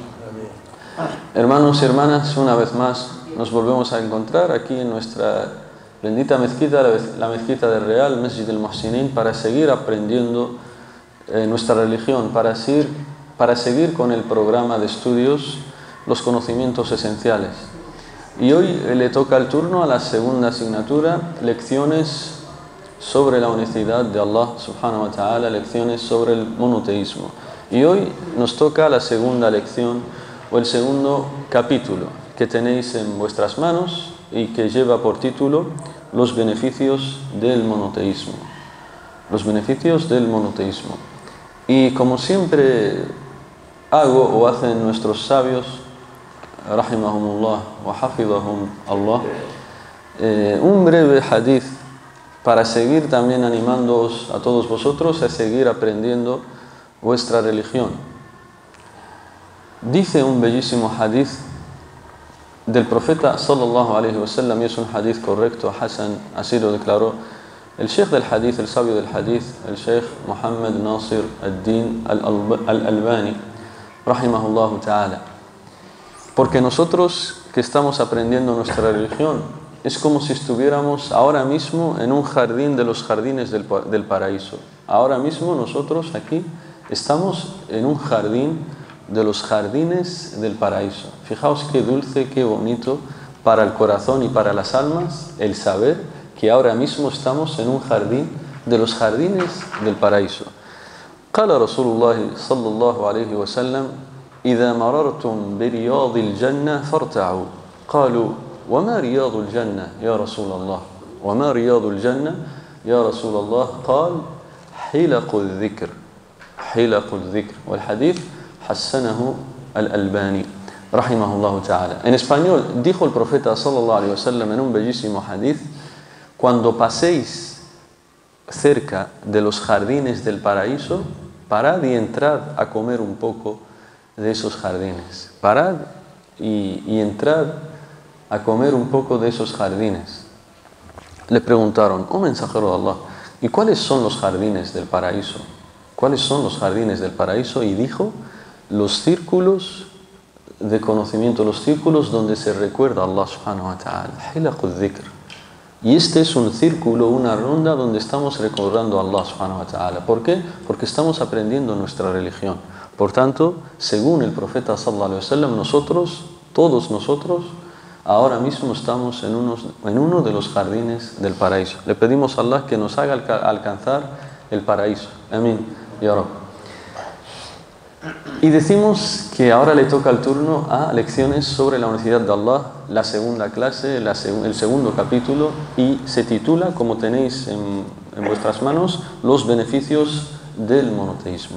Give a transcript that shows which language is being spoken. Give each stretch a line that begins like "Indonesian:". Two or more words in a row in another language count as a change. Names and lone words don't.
Spanish: Hermanos y hermanas, una vez más nos volvemos a encontrar aquí en nuestra bendita mezquita, la mezquita del Real, Masjid al-Muhsinin, para seguir aprendiendo nuestra religión, para seguir con el programa de estudios, los conocimientos esenciales. Y hoy le toca el turno a la segunda asignatura, lecciones sobre la unicidad de Allah
Arabic: سبحانه وتعالى,
Spanish: lecciones sobre el monoteísmo. Y hoy nos toca la segunda lección, o el segundo capítulo que tenéis en vuestras manos y que lleva por título Los beneficios del monoteísmo. Los beneficios del monoteísmo. Y como siempre hago o hacen nuestros sabios,
Arabic: رحمهم الله وحفظهم الله,
Spanish: un breve hadith para seguir también animándoos a todos vosotros a seguir aprendiendo vuestra religión. Dice un bellísimo hadith del profeta
Arabic: صلى الله عليه وسلم,
Spanish: y es un hadith correcto, Hasan, así lo declaró el sheikh del hadith, el sabio del hadith, el sheikh Muhammad Nasir ad-Din al-Albani,
Arabic: رحمه الله تعالى.
Spanish: Porque nosotros que estamos aprendiendo nuestra religión, es como si estuviéramos ahora mismo en un jardín de los jardines del paraíso. Ahora mismo nosotros aquí estamos en un jardín de los jardines del paraíso. Fijaos qué dulce, qué bonito para el corazón y para las almas el saber que ahora mismo estamos en un jardín de los jardines del paraíso.
Arabic: قال رسول الله صلى الله عليه وسلم إذا مررتم برياض الجنة فارتعوا قالوا وما رياض الجنة يا رسول الله وما رياض الجنة يا رسول الله قال حلق الذكر حلق الذكر والحديث حسنه al-Albani, رحمه الله تعالى.
Spanish: En español, dijo el profeta
Arabic: صلى الله عليه وسلم
Spanish: en un bellísimo hadith: cuando paséis cerca de los jardines del paraíso, parad y entrad a comer un poco de esos jardines. Parad y entrad a comer un poco de esos jardines. Le preguntaron: oh mensajero de Allah, ¿y cuáles son los jardines del paraíso? ¿Cuáles son los jardines del paraíso? Y dijo: los círculos de conocimiento, los círculos donde se recuerda a Allah
Arabic: سبحانه وتعالى. حلق الذكر.
Spanish: Y este es un círculo, una ronda donde estamos recordando a Allah
Arabic: سبحانه وتعالى.
Spanish: ¿Por qué? Porque estamos aprendiendo nuestra religión. Por tanto, según el profeta
Arabic: صلى الله عليه وسلم,
Spanish: nosotros, todos nosotros, ahora mismo estamos en uno de los jardines del paraíso. Le pedimos a Allah que nos haga alcanzar el paraíso. Amén.
Arabic: يا رب.
Spanish: Y decimos que ahora le toca el turno a lecciones sobre la unicidad de Allah, la segunda clase, el segundo capítulo, y se titula, como tenéis en vuestras manos, Los beneficios del monoteísmo.